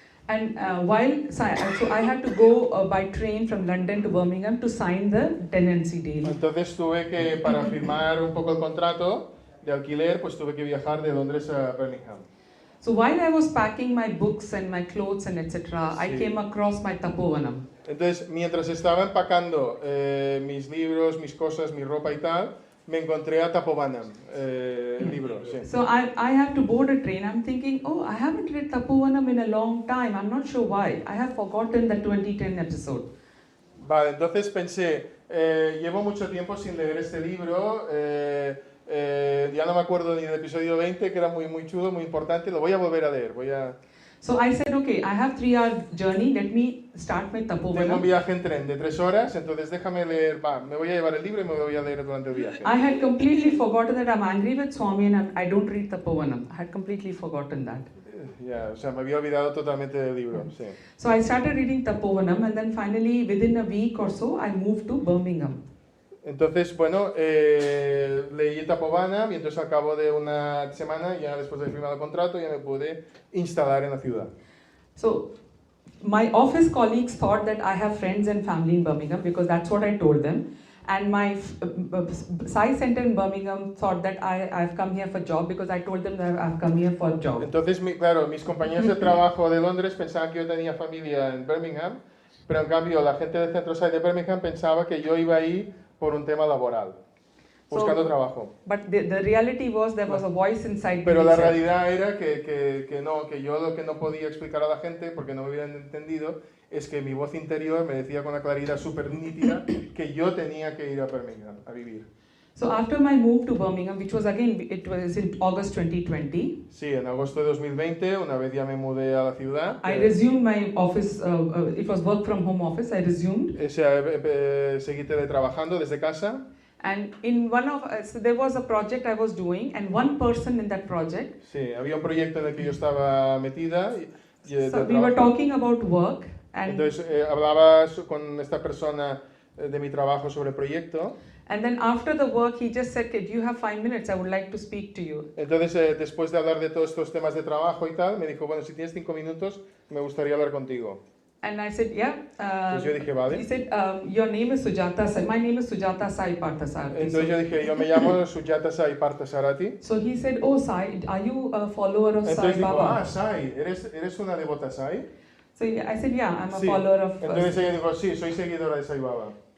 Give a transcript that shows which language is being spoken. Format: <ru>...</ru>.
<en>And so I had to go by train from London to Birmingham to sign the tenancy deal.</en> <es>Entonces tuve que, para firmar un poco el contrato de alquiler, pues tuve que viajar de Londres a Birmingham.</es> <en>So while I was packing my books and my clothes and etc., I came across my Tapovanam.</en> <es>Entonces, mientras estaba empacando mis libros, mis cosas, mi ropa y tal, me encontré a Tapovanam, el libro. Sí.</es> <en>So I had to board a train. I'm thinking, oh, I haven't read Tapovanam in a long time. I'm not sure why. I have forgotten the 2010 episode.</en> <es>Vale, entonces pensé, llevo mucho tiempo sin leer este libro, ya no me acuerdo ni del episodio 20, que era muy, muy chulo, muy importante, lo voy a volver a leer,</es> <en>So I said, okay, I have 3-hour journey, let me start my</en> <es>Tengo un</es> <en>Tapovanam.</en> <es>viaje en tren de 3 horas, entonces déjame leer, me voy a llevar el libro y me lo voy a leer durante el viaje.</es> <en>I had completely forgotten that I'm angry with Swami and I don't read Tapovanam. I had completely forgotten that.</en> <es>Ya, o sea, me había olvidado totalmente del libro, sí.</es> <en>So I started reading Tapovanam and then finally within a week or so I moved to Birmingham.</en> <es>Entonces, bueno, leí Tapovanam y entonces al cabo de una semana, ya después de firmar el contrato, ya me pude instalar en la ciudad.</es> <en>So my office colleagues thought that I have friends and family in Birmingham because that's what I told them. And my Sai Center in Birmingham thought that I've come here for job because I told them that I've come here for a job.</en> <es>Entonces, claro, mis compañeros de trabajo de Londres pensaban que yo tenía familia en Birmingham, pero en cambio la gente del Centro Sai de Birmingham pensaba que yo iba ahí por un tema laboral, buscando trabajo.</es> <en>But the reality was there was a voice inside me.</en> <es>Pero la realidad era que yo lo que no podía explicar a la gente, porque no me habían entendido, es que mi voz interior me decía con una claridad súper nítida que yo tenía que ir a Birmingham a vivir.</es> <en>So after my move to Birmingham, which was again, it was in August 2020.</en> <es>Sí, en agosto de 2020, una vez ya me mudé a la ciudad.</es> <en>I resumed my office, it was work from home office, I resumed.</en> <es>O sea, seguí teletrabajando desde casa.</es> <en>And in one of, so there was a project I was doing and one person in that project.</en> <es>Sí, había un proyecto en el que yo estaba metida.</es> <en>So we were talking about work. And,</en> <es>Entonces hablaba con esta persona de mi trabajo sobre el proyecto.</es> <en>and then after the work, he just said, "Okay, do you have 5 minutes? I would like to speak to you."</en> <es>Entonces, después de hablar de todos estos temas de trabajo y tal, me dijo, bueno, si tienes 5 minutos, me gustaría hablar contigo.</es> <en>And I said, "Yeah."</en> <es>Entonces yo dije, vale.</es> <en>He said, "Your name is Sujata Sai." My name is Sujata Sai Parthasarathi.</en> <es>Entonces yo dije, yo me llamo Sujata Sai Parthasarathi.</es> <en>So he said, "Oh, Sai, are you a follower of Sai</en> <es>Entonces digo,</es> <en>Baba?"</en> <es>Sai, ¿eres una devota Sai?</es> <en>So I said, "Yeah, I'm a</en> <es>Sí.</es> <en>follower of."</en> <es>Entonces ella dijo, sí, soy seguidora de Sai Baba.</es>